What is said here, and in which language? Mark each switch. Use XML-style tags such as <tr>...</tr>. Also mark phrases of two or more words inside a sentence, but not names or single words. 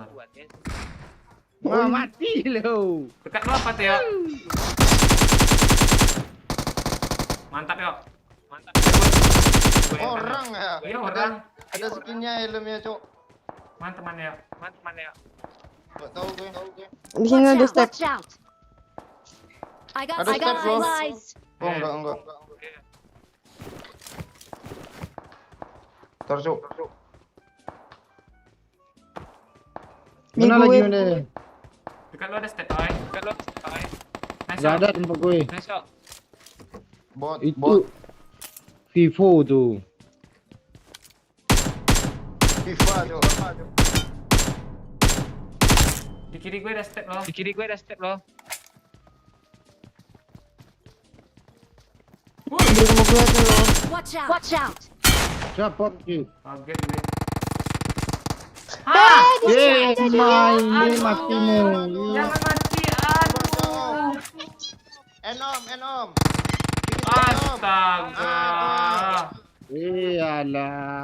<id>Wah, mati lo. Dekat lu apa tuh ya? Mantap yuk. orang ya. Iya orang. Ada skinnya helmnya, Cok. Mantap ya. Gak tahu gue. Di sini ada step.</id> <en>Watch out. I got</en> <id>Ada step, bro.</id> <en>supplies.</en> <id>Oh, enggak. Ntar, Cok. Mana Nih, lagi gue. mana? Dekat lu ada step Ooi. Nice. Gak ada tempat gue. Nice yuk. Bot. Itu Vivo tuh. FIFA, Cok. Di kiri gue ada step loh. Di rumah gue tuh loh.</id> <en>Watch out. Watch out.</en> <id>Siapa sih? Kaget gue. Main matimu. Jangan mati. Aduh. Enom. Astaga. Iyalah.</id>